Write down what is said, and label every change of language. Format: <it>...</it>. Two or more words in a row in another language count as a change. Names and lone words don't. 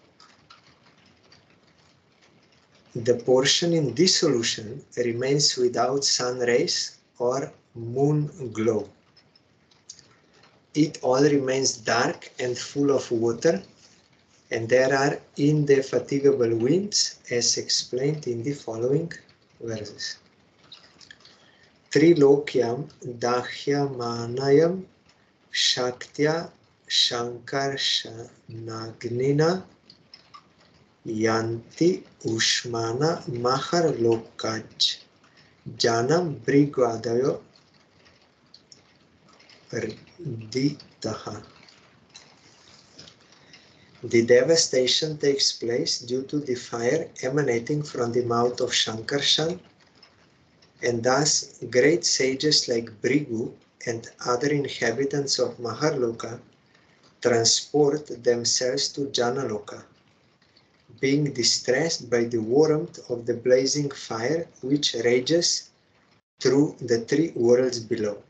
<en>The portion in dissolution remains without sun rays or moon glow. It all remains dark and full of water, and there are indefatigable winds, as explained in the following verses.</en> <sa>Trilokyam Dahyamanayam Shaktya Shankarsanagnina Yanti Ushmana Maharlokaj Janam Brigvadayo Rditaha.</sa> <en>The devastation takes place due to the fire emanating from the mouth of Shankarshan, and thus great sages like Brigu and other inhabitants of Maharloka transport themselves to Janaloka, being distressed by the warmth of the blazing fire which rages through the three worlds below.</en>